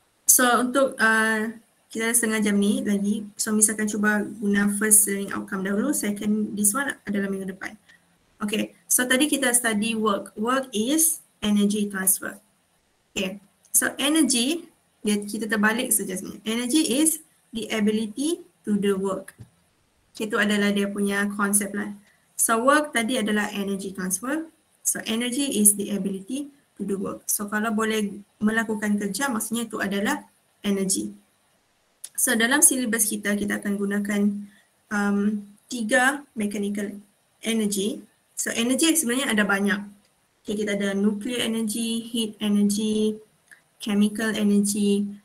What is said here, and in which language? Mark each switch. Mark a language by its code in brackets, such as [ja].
[ms] So untuk kita setengah jam ni lagi, so misalkan cuba guna first learning outcome dahulu, second this one adalah minggu depan. Okay, so tadi kita study work. [en] Work is energy transfer. Okay, so energy, [ms] kita terbalik saja sebenarnya. [en] Energy is the ability to do work. [ms] Okay, itu adalah dia punya konsep lah. So work tadi adalah energy transfer. [en] So energy is the ability to do work. [ms] So kalau boleh melakukan kerja, maksudnya itu adalah energy. So dalam silibus kita, kita akan gunakan 3 mechanical energy. So energy sebenarnya ada banyak. Okay, kita ada nuclear energy, heat energy, chemical energy.